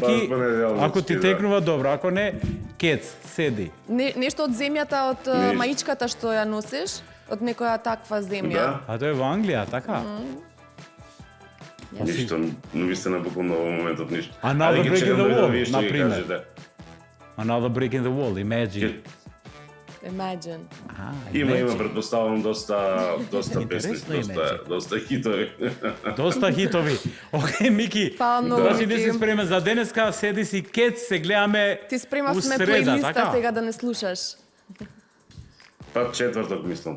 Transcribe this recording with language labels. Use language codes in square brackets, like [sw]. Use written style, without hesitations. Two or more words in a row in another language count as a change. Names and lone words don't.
[mk] Баш понеделнички, ако ти да. текнува добро, ако не, кец, седи. Нешто од земјата, од Нешто. маичката што ја носиш, од некоја таква земја. Да, А тоа е во Англија, така? ништо, но ви сте на буквално во моментот ништо. [en] Another [mk] Ајде, ги [en] Break in [mk] чекам [en] the [mk] да [en] Wall, [mk] вие што ги например. кажете. [en] Another break in the wall, imagine. Imagine. [mk] Има, предпоставам доста песни, Интересно име, доста хитови. Доста хитови. Океј, Мики. Фала многу, Значи, Мики. не си спремен за денеска, седи си кец, се гледаме Ти спремавме у среда, плейлиста така? сега да не слушаш. Па четврток мислам.